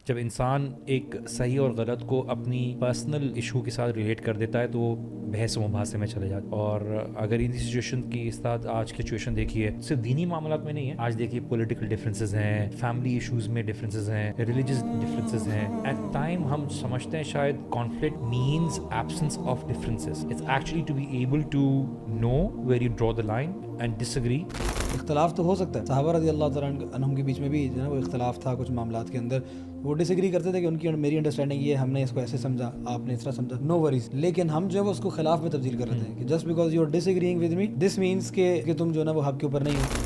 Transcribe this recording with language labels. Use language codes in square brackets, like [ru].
[ur] جب انسان ایک صحیح اور غلط کو اپنی پرسنل ایشو کے ساتھ ریلیٹ کر دیتا ہے تو وہ بحث و مباحثے میں چلے جاتا ہے. اور اگر ان سچویشن کی ساتھ آج کی سچویشن دیکھیے, صرف دینی معاملات میں نہیں ہے, آج دیکھیے پولیٹیکل ڈفرینسز ہیں, فیملی ایشوز میں ڈفرینسز ہیں, ریلیجیس ڈفرینسز ہیں. [en] at time [ur] ہم سمجھتے ہیں شاید [en] Conflict means absence of differences. It's actually to be able to know where you draw the line and disagree. [ur] اختلاف تو ہو سکتا ہے, صحابہ رضی اللہ تعالیٰ عنہم کے بیچ میں بھی جو ہے وہ اختلاف تھا کچھ معاملات کے اندر. وہ ڈس ایگری کرتے تھے کہ ان کی میری انڈرسٹینڈنگ یہ, ہم نے اس کو ایسے سمجھا, آپ نے اس طرح سمجھا, [en] No worries. [ur] لیکن ہم جو ہے وہ اس کو خلاف میں تبدیل کر رہے تھے کہ [en] just because you are disagreeing with me this means [ur] کہ تم جو ہے نا وہ حق کے اوپر نہیں ہو.